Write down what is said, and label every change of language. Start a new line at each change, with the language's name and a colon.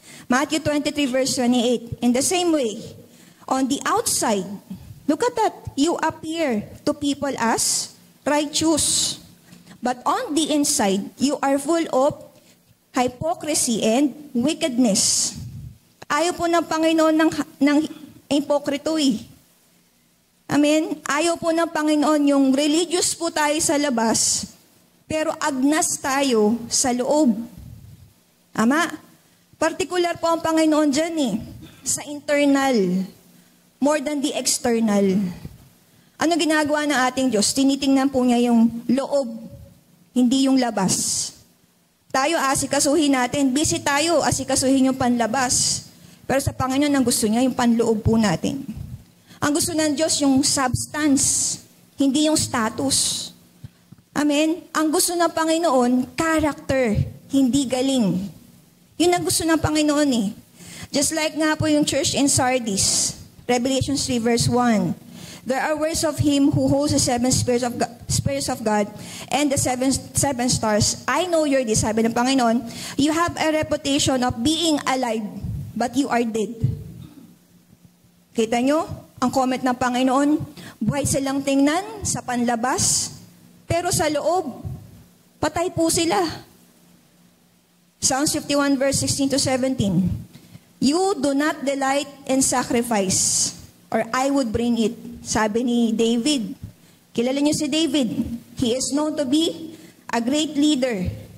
English: Matthew 23 verse 28, in the same way, on the outside, look at that, you appear to people as righteous. But on the inside, you are full of hypocrisy and wickedness.
Filipino: Ayaw po ng Panginoon ng hipokrito eh. Amen? Ayaw po ng Panginoon yung religious po tayo sa labas, pero agnas tayo sa loob. Ama? Particular po ang Panginoon dyan eh, sa internal, more than the external. Ano ginagawa ng ating Diyos? Tinitingnan po niya yung loob, hindi yung labas. Tayo asikasuhin natin, busy tayo asikasuhin yung panlabas. Pero sa Panginoon, ang gusto niya yung panloob po natin. Ang gusto ng Diyos yung substance, hindi yung status. Amen? Ang gusto ng Panginoon, character, hindi galing. Yun ang gusto ng Panginoon eh.
English: Just like nga po yung church in Sardis, Revelation 3 verse 1. There are words of Him who holds the 7 spirits of God and the seven stars. I know you're this,
Filipino: sabi ng Panginoon,
English: you have a reputation of being alive, but you are dead.
Filipino: Kita nyo? Ang comment ng Panginoon, buhay silang tingnan sa panlabas, pero sa loob, patay po sila.
English: Psalms 51 verse 16 to 17. You do not delight in sacrifice, or I would bring it.
Filipino: Sabi ni David. Kilala niyo si David.
English: He is known to be a great leader.